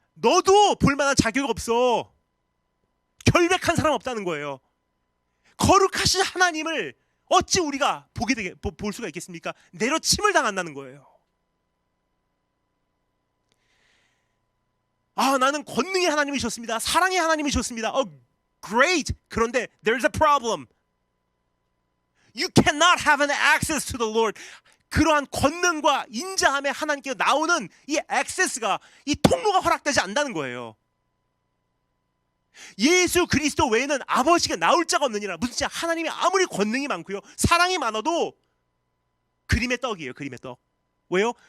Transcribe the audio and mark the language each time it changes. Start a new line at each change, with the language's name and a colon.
Korean: 너도 볼 만한 자격 없어. 결백한 사람 없다는 거예요. 거룩하신 하나님을 어찌 우리가 볼 수가 있겠습니까? 내려침을 당한다는 거예요. 나는 권능의 하나님이셨습니다. 사랑의 하나님이셨습니다.
English: Great.
Korean: 그런데
English: there's a problem. You cannot have an access to the Lord.
Korean: 그러한 권능과 인자함의 하나님께 나오는 이 access가, 이 통로가 허락되지 않는다는 거예요. 예수 그리스도 외에는 아버지가 나올 자가 없느니라. 무슨 뜻이야? 하나님이 아무리 권능이 많고요, 사랑이 많아도 그림의 떡이에요. 그림의 떡. 왜요?